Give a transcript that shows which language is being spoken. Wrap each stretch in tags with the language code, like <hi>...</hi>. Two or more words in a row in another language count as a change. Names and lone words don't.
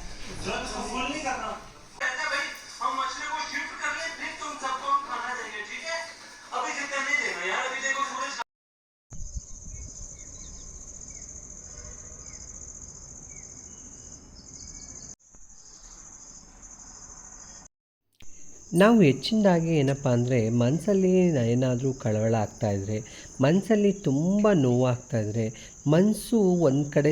<hi>तुरंत उसको फुल नहीं करना। ऐसा भाई हम मछली को शिफ्ट कर ले, फिर तुम सबको हम खाना देंगे, ठीक है? अभी जितना नहीं देना यार, अभी देखो सूरज</hi> <kn>ನಾವು ಹೆಚ್ಚಿನದಾಗಿ ಏನಪ್ಪ ಅಂದರೆ, ಮನಸ್ಸಲ್ಲಿ ಏನಾದರೂ ಕಳವಳ ಆಗ್ತಾಯಿದ್ರೆ, ಮನಸ್ಸಲ್ಲಿ ತುಂಬ ನೋವಾಗ್ತಾಯಿದ್ರೆ, ಮನಸ್ಸು ಒಂದು ಕಡೆ</kn>